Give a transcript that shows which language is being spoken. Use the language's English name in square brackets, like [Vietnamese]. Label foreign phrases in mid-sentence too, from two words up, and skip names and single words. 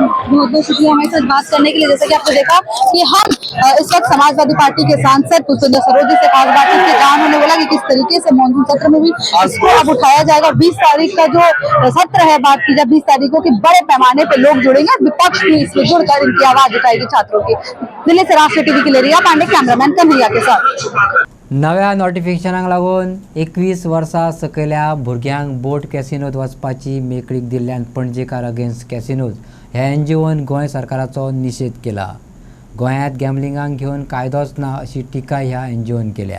[Hindi] बहुत बहुत शुक्रिया हमारे साथ बात करने के लिए. जैसे कि आपने देखा कि हम इस वक्त समाजवादी पार्टी के सांसद पुष्पेंद्र सरोज से खास बातचीत के जहाँ उन्होंने बोला कि किस तरीके से मॉनसून सत्र में भी इसको अब उठाया जाएगा. 20 तारीख का जो सत्र है, बात की जाए 20 तारीख को, कि बड़े पैमाने पर लोग जुड़ेंगे, विपक्ष भी इसमें जुड़कर इनकी आवाज उठाएगी छात्रों की. दिल्ली से राष्ट्रीय टीवी के लिए रिया पांडे, कैमरामैन कन्हैया के साथ. [Konkani] नव्या नोटिफिकेशनाक लागून 21 वर्सां सकयल्या भुरग्यांक बोट कॅसिनोत वचपाची मेकळीक दिल्ल्यान पणजेकार अगेन्स्ट कॅसिनोज ह्या एनजीओन गोंय सरकाराचो निशेध केला. गोंयांत गॅमलिंगाक घेवन कायदोच ना अशी टिका ह्या एनजीओन केल्या.